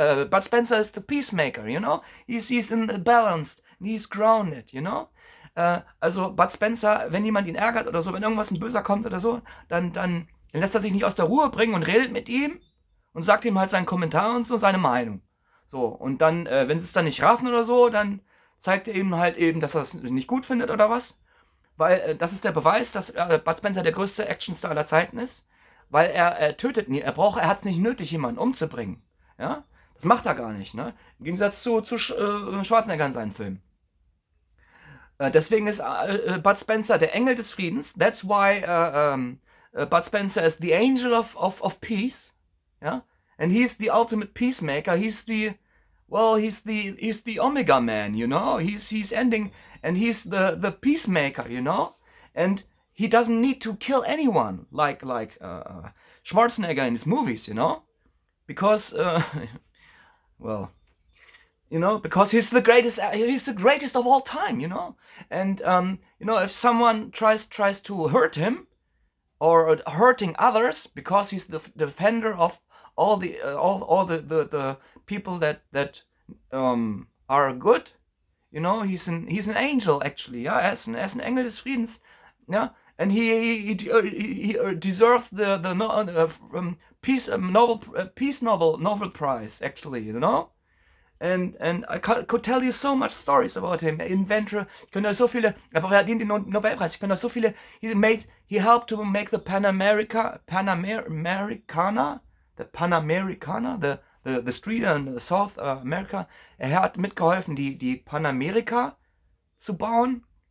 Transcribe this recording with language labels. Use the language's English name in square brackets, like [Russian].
[English] Bud Spencer is the peacemaker, He's in the balanced. He's grounded, [German] Also Bud Spencer, wenn jemand ihn ärgert oder so, wenn irgendwas ein Böser kommt oder so, dann lässt er sich nicht aus der Ruhe bringen und redet mit ihm und sagt ihm halt seinen Kommentar und so, seine Meinung. So, und dann, wenn sie es dann nicht raffen oder so, dann zeigt er ihm halt eben, dass er es nicht gut findet oder was. Weil das ist der Beweis, dass Bud Spencer der größte Actionstar aller Zeiten ist. Weil er tötet nie, er hat es nicht nötig, jemanden umzubringen. Ja? Das macht er gar nicht, ne? Im Gegensatz zu Schwarzenegger in seinen Filmen. Deswegen ist Bud Spencer der Engel des Friedens. [English] That's why Bud Spencer is the angel of peace. Yeah? And he's the ultimate peacemaker. He's the well, he's the Omega Man, you know. He's ending, and he's the peacemaker, you know. And he doesn't need to kill anyone like Schwarzenegger in his movies, you know, because well, you know, because he's the greatest of all time, you know. And you know, if someone tries to hurt him or hurting others, because he's the defender of all the people that are good, you know, he's an angel actually, yeah, as an [German] Engel des Friedens, [English] yeah, and he deserved the peace Nobel Prize actually, you know. And I could tell you so much stories about him. [German] Inventor, ich könnte euch so viele, aber er verdient den Nobelpreis. Ich könnte euch so viele. [English] He helped to make the Panamericana, the street in South America. [German] Er hat mitgeholfen, die Panamerika zu bauen.